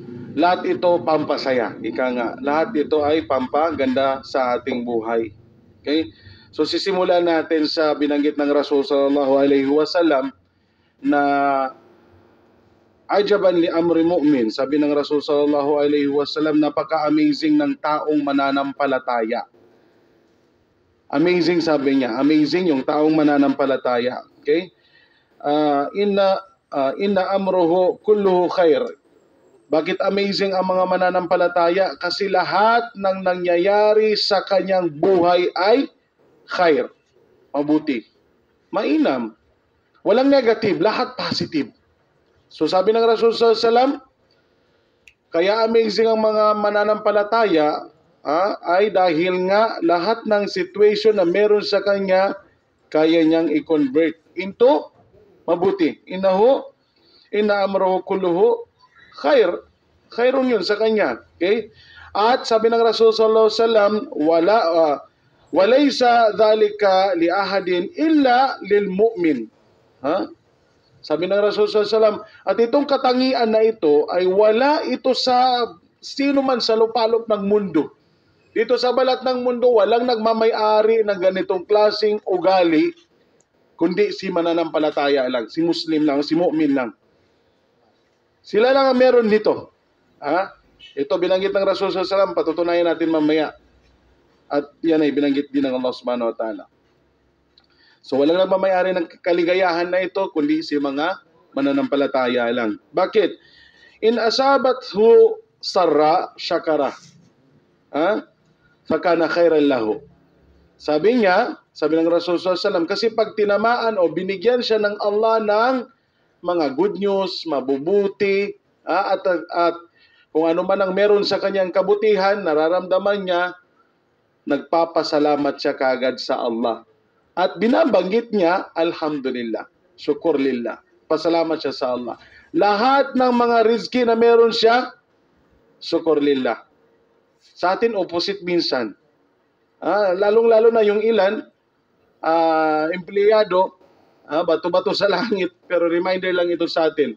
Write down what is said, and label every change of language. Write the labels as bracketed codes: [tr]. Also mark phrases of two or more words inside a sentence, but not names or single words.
[tl] Lahat ito pampasaya. Ika nga, lahat ito ay pampaganda sa ating buhay. Okay? So sisimulan natin sa binanggit ng Rasul [ar] صلى الله عليه وسلم [tl] na [ar] عجبا لأمر المؤمن. [tl] Sabi ng Rasul [ar] صلى الله عليه وسلم, [tl] napaka-amazing ng taong mananampalataya. Amazing, sabi niya. Amazing yung taong mananampalataya. Okay? [ar] إن أمره كله خير. [tl] Bakit amazing ang mga mananampalataya? Kasi lahat ng nangyayari sa kanyang buhay ay khair. Mabuti. Mainam. Walang negative. Lahat positive. So sabi ng Rasul [ar] صلى الله عليه وسلم, [tl] kaya amazing ang mga mananampalataya ay dahil nga lahat ng situation na meron sa kanya, kaya niyang [en] i-convert into [tl] mabuti. [ar] إن أمره كله خير. [tl] Khairun yun sa kanya. Okay? At sabi ng Rasul [ar] صلى الله عليه وسلم, وليس ذلك لأحد إلا للمؤمن. [tl] Sabi ng Rasul [ar] صلى الله عليه وسلم, [tl] at itong katangian na ito ay wala ito sa sino man sa lupalop ng mundo. Dito sa balat ng mundo, walang nagmamay-ari ng ganitong klaseng ugali, kundi si mananampalataya lang, si Muslim lang, si mu'min lang. Sila lang ang meron nito. Ito binanggit ng Rasul [ar] صلى الله عليه وسلم, [tl] patutunayan natin mamaya. At yan ay binanggit din ng Allah [ar] سبحانه وتعالى. [tl] So walang nagmamayari ng kaligayahan na ito, kundi si mga mananampalataya lang. Bakit? [ar] إن أصابته سراء شكر. فكان خيرا له. [tl] Sabi niya, sabi ng Rasul [ar] صلى الله عليه وسلم, [tl] kasi pag tinamaan o binigyan siya ng Allah ng mga [en] good news, [tl] mabubuti, at kung ano man ang meron sa kanyang kabutihan, nararamdaman niya, nagpapasalamat siya kagad sa Allah. At binabanggit niya, [ar] الحمد لله، شكر لله, [tl] pasalamat siya sa Allah. Lahat ng mga rizki na meron siya, [ar] شكر لله. [tl] Sa atin, opposite minsan. Lalong-lalo na yung ilan, empleyado, bato-bato sa langit, pero reminder lang ito sa atin.